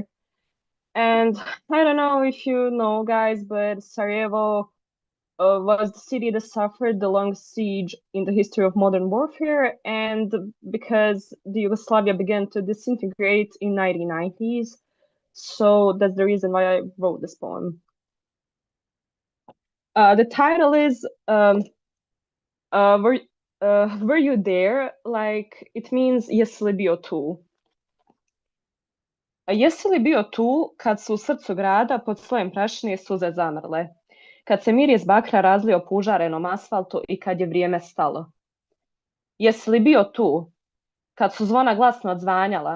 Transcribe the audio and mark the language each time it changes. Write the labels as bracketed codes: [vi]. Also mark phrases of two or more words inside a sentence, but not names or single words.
[en] And I don't know if you know, guys, but Sarajevo was the city that suffered the longest siege in the history of modern warfare, and because the Yugoslavia began to disintegrate in 1990s, so that's the reason why I wrote this poem. The title is Were You There? Like, it means [bs] Jesi li bio tu? Jesi li bio tu kad su u srcu grada pod slojem prašine suze zamrle? Kad se mir iz bakra razlio po užarenom asfaltu i kad je vrijeme stalo? Jesi li bio tu kad su zvona glasno odzvanjala?